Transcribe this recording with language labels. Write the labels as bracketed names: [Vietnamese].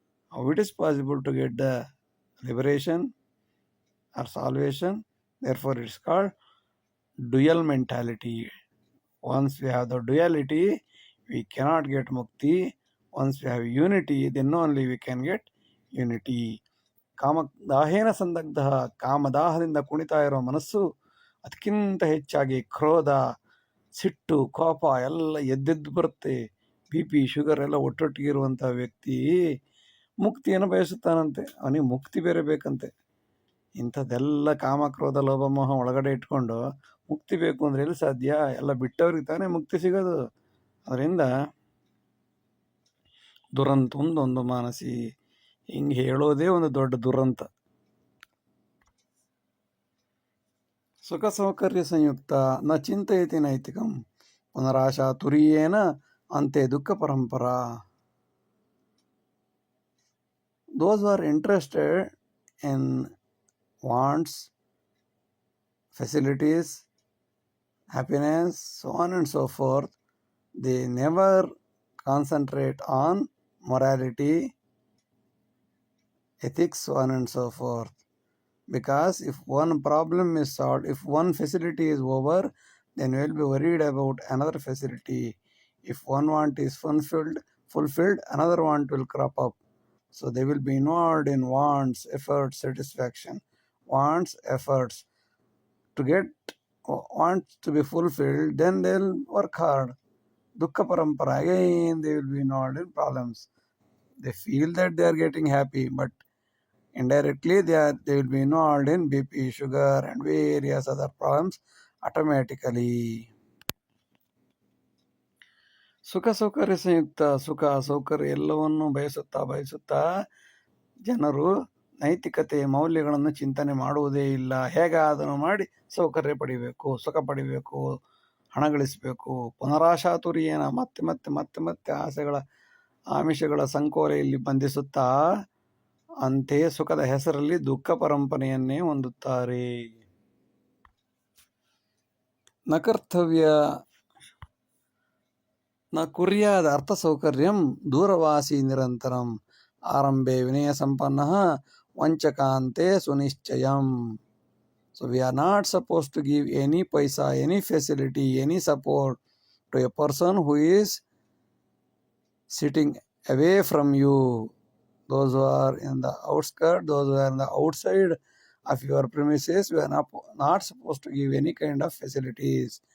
[English] How it is possible to get the liberation or salvation? Therefore it is called dual mentality. Once we have the duality, we cannot get mukti. Once we have unity, then only we can get unity. [Sanskrit] ಕಾಮದಾಹೇನ ಸಂದಗ್ಧ, [Kannada] ಕಾಮದಾಹದಿಂದ ಕುಣಿತಾ ಇರೋ ಮನಸ್ಸು ಅದಕ್ಕಿಂತ ಹೆಚ್ಚಾಗಿ ಕ್ರೋಧ, ಸಿಟ್ಟು, ಕೋಪ ಎಲ್ಲ ಎದ್ದೆದ್ದು ಬರುತ್ತೆ. ಬಿ ಪಿ, ಶುಗರ್ ಎಲ್ಲ ಒಟ್ಟೊಟ್ಟಿಗೆ ಇರುವಂಥ ವ್ಯಕ್ತಿ ಮುಕ್ತಿಯನ್ನು ಬಯಸುತ್ತಾನಂತೆ. ಅವನಿಗೆ ಮುಕ್ತಿ ಬೇರೆ ಬೇಕಂತೆ. ಇಂಥದ್ದೆಲ್ಲ ಕಾಮ, ಕ್ರೋಧ, ಲೋಭ, ಮೋಹ ಒಳಗಡೆ ಇಟ್ಕೊಂಡು ಮುಕ್ತಿ ಬೇಕು ಅಂದರೆ ಎಲ್ಲಿ ಸಾಧ್ಯ? ಎಲ್ಲ ಬಿಟ್ಟವ್ರಿಗೆ ತಾನೇ ಮುಕ್ತಿ ಸಿಗೋದು. ಅದರಿಂದ ದುರಂತ ಒಂದು ಮಾನಸಿ, ಹಿಂಗೆ ಹೇಳೋದೇ ಒಂದು ದೊಡ್ಡ ದುರಂತ. [Sanskrit] ಸುಖ ಸೌಕರ್ಯ ಸಂಯುಕ್ತ ನ ಚಿಂತಯತಿ ನೈತಿಕಂ ಪುನರಾಶಾ ತುರಿಯೇನ ಅಂತೆ ದುಃಖ ಪರಂಪರಾ. [English] Those who are interested in wants, facilities, happiness, so on and so forth, they never concentrate on morality, ethics, so on and so forth. Because if one problem is solved, if one facility is over, then we will be worried about another facility. If one want is fulfilled, another want will crop up. So they will be involved in wants, efforts, satisfaction. Wants, efforts. To get wants to be fulfilled, then they will work hard. [Sanskrit] Dukkha parampara, [English] again they will be involved in problems. They feel that they are getting happy, but indirectly they will be involved in BP, sugar and various other problems automatically. [Sanskrit] ಸುಖ ಸೌಕರ್ಯ ಸಂಯುಕ್ತ, [Kannada] ಸುಖ ಸೌಕರ್ಯ ಎಲ್ಲವನ್ನು ಬಯಸುತ್ತಾ ಜನರು ನೈತಿಕತೆ, ಮೌಲ್ಯಗಳನ್ನು ಚಿಂತನೆ ಮಾಡುವುದೇ ಇಲ್ಲ. ಹೇಗಾದರೂ ಮಾಡಿ ಸೌಕರ್ಯ ಪಡಿಬೇಕು, ಸುಖ ಪಡಿಬೇಕು, ಹಣ ಗಳಿಸಬೇಕು. [Sanskrit] ಪುನರಾಶಾತುರಿಯೇನ, [Kannada] ಮತ್ತೆ ಆಸೆಗಳ ಆಮಿಷಗಳ ಸಂಕೋಲೆಯಲ್ಲಿ ಬಂಧಿಸುತ್ತಾ ಅಂತೆಯೇ ಸುಖದ ಹೆಸರಲ್ಲಿ ದುಃಖ ಪರಂಪರೆಯನ್ನೇ ಹೊಂದುತ್ತಾರೆ. [Sanskrit] ನ ಕರ್ತವ್ಯ ನ ಕುರ್ಯಾದ ಅರ್ಥ ಸೌಕರ್ಯಂ ದೂರವಾಸಿ ನಿರಂತರಂ ಆರಂಭೆ ವಿನಯ ಸಂಪನ್ನ ವಂಚಕಾಂತೆ ಸುನಿಶ್ಚಯಂ. [English] So we are not supposed to give any paisa, any facility, any support to a person who is sitting away from you. Those who are in the outskirts, those who are in the outside of your premises, we are not supposed to give any kind of facilities.